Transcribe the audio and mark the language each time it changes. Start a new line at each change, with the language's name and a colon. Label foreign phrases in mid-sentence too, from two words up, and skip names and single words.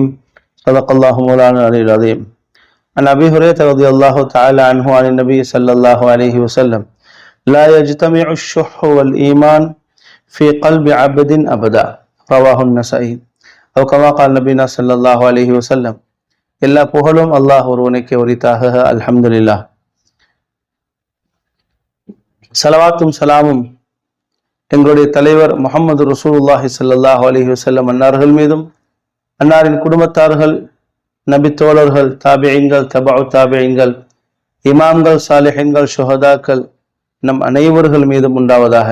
Arabic: صدق الله مولانا العلي العظيم. عن أبي هريرة رضي الله تعالى عنه عن النبي صلى الله عليه وسلم لا يجتمع الشح والإيمان في قلب عبد أبدا. رواه النسائي. أو كما قال نبينا صلى الله عليه وسلم.
Tamil: எல்லா புகழும் அல்லாஹ் ஒருவனுக்கே உரித்தாக. அல்ஹம்துலில்லாஹ். சலவாத்தும் சலாமும் எங்களுடைய தலைவர் முஹம்மது
Arabic: رسول الله صلى الله عليه وسلم
Tamil: அன்னார்கள் மீதும், அன்னாரின் குடும்பத்தார்கள், நபி தோழர்கள், தாபிஈன்கள், தபஉ தாபிஈன்கள், இமாம்கள், சாலிஹீன்கள், ஷுஹதாக்கள், நம் அனைவர்கள் மீதும் உண்டாவதாக.